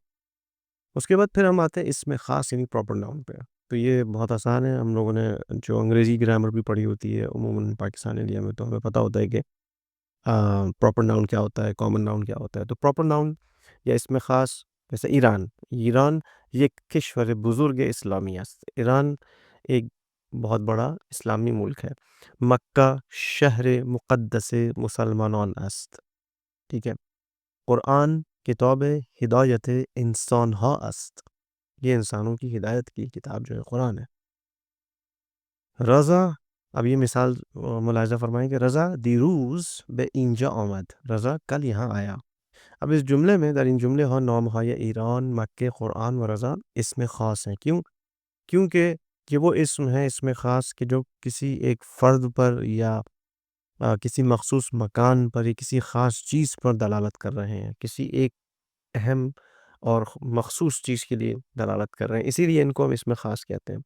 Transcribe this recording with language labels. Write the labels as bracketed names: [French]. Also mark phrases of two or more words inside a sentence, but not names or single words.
[Urdu] اس کے بعد پھر ہم آتے ہیں اس میں خاص یعنی [English] proper noun [Urdu] پہ. تو یہ بہت آسان ہے. ہم لوگوں نے جو انگریزی گرامر بھی پڑھی ہوتی ہے عموماً پاکستانی انڈیا میں، تو ہمیں پتہ ہوتا ہے کہ [English] proper noun [Urdu] کیا ہوتا ہے، [English] common noun [Urdu] کیا ہوتا ہے. تو [English] proper noun [Urdu] یا اس میں خاص، جیسے ایران یہ [Persian] کشور بزرگ اسلامی است. [Urdu] ایران ایک بہت بڑا اسلامی ملک ہے. [Persian] مکہ شہر مقدس مسلمانان است. [Urdu] ٹھیک ہے. [Persian] قرآن کتاب ہدایت انسان ہا است، [Urdu] یہ انسانوں کی ہدایت کی کتاب جو ہے قرآن ہے. رضا، اب یہ مثال ملاحظہ فرمائیں کہ رضا [Persian] دیروز به اینجا آمد، [Urdu] رضا کل یہاں آیا. اب اس جملے میں، [Persian] در این جملے ها نام های ایران، [Urdu] مکہ، قرآن و رضا اسم خاص ہیں. کیونکہ یہ وہ اسم ہیں، اسم خاص کہ جو کسی ایک فرد پر یا کسی مخصوص مکان پر یا کسی خاص چیز پر دلالت کر رہے ہیں، کسی ایک اہم اور مخصوص چیز کے لیے دلالت کر رہے ہیں، اسی لیے ان کو ہم اسم خاص کہتے ہیں.